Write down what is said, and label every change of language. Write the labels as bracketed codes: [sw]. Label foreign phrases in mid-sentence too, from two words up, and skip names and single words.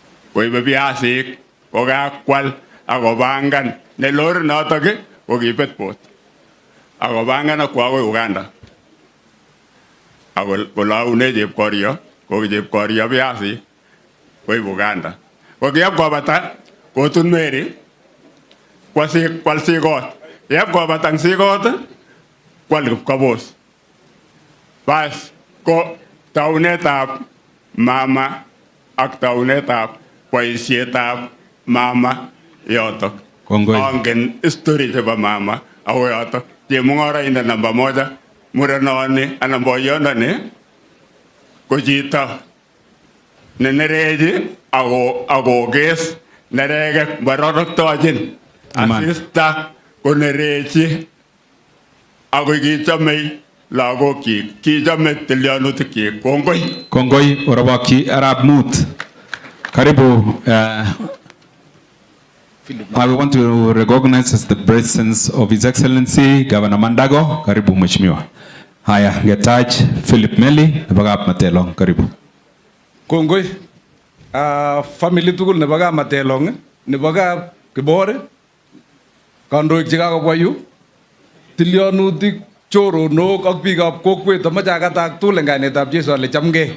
[kln] koibe biasik kokakwal akopangan ne lori notok kokibet pot akopangan akwo akoi Uganda akolaune chepkorio ko chepkorio biasik koib Uganda kokiap kobata kotun Mary kwal sikot yep kobata sikot kwal Kipkabos bas ko taunetab mama ak taunetab boisietab mama yotok. Angen history chebo mama ako yotok. Chemung'araindet [sw] namba moja [kln] murenoni anan boyondoni ko chito nenerechi akokes nerekek baroroktochin asista konerechi ako kichomei lagokyik kichome tilyanutikyik. Kongoi orobokyi arap mut. Karibu. [en] I want to recognize as the presence of His Excellency Governor Mandago. [sw] Karibu mheshimiwa. [kln] Haya, Getach Philip Meli nebagap Matelong. Karibu. Kongoi. Family tugul nebagap Matelong, nebagap Kibor, kandoik chekakobwa yu, tilyanutik, choronok ak biikab kokwet amache akatak tugul eng kainetab Jesu ale chamgei.